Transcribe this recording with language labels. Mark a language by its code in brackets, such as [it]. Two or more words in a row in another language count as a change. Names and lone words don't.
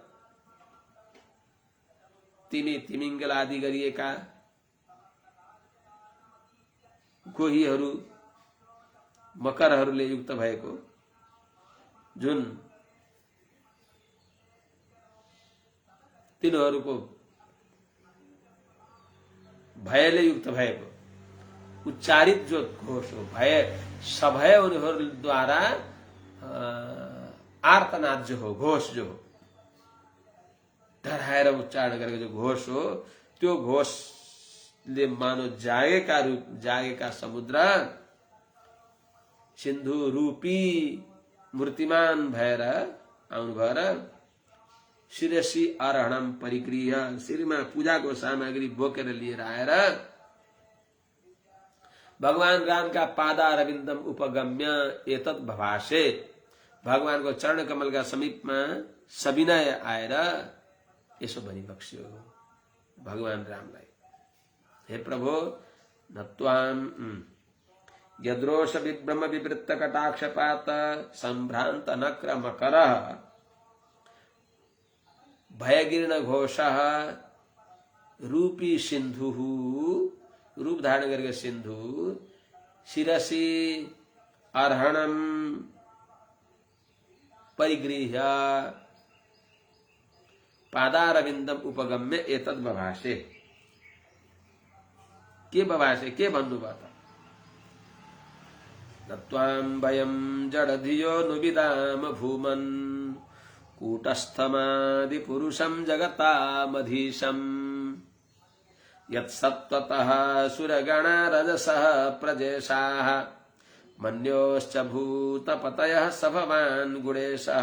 [ne] तिमी तिमिङ्गल आदि गरिएका गोहीहरू, मकरहरूले युक्त भएको जुन तिनीहरूको भयले युक्त भएको उच्चारित जो घोष हो, भय सभय उनीहरूद्वारा आर्तनाद जो हो, घोष जो हो, डराएर उच्चारण गरेको जो घोष हो, त्यो घोषले मानो जागेका समुद्र सिन्धु रूपी मूर्तिमान भएर आउनुभयो र [sa] शिरसी अर्हणम परिक्रिय, [ne] शिरमा पूजाको सामग्री बोकेर लिएर आएर भगवान रामका [sa] पादारविन्दम उपगम्य एतत् भभाषे, [ne] भगवानको चरण कमलका समीपमा सविनय आएर यसो भनिबक्स्यो भगवान रामलाई, हे प्रभु [sa] नत्वाम यद्रोष विभ्रम विवृत्त कटाक्षपात सम्भ्रान्त नक्र मकरः भयगीर्ण घोषः रूपी सिन्धु, [ne] रूप धारण गरेको सिन्धु, [sa] शिरसी अर्हणम परिगृह्य पादारविन्दम उपगम्य एतद् बभाषे। [ne] के बभाषे, के भन्नुभयो त? [sa] नत्वां वयं जडधियो नुविदाम भूमन् कूटस्थमादिपुरुषं जगतामधीशम् यत्सत्त्वतः सुरगणा रजसः प्रजेशाः मन्योश्च भूतपतयः स भवान् गुणेशः।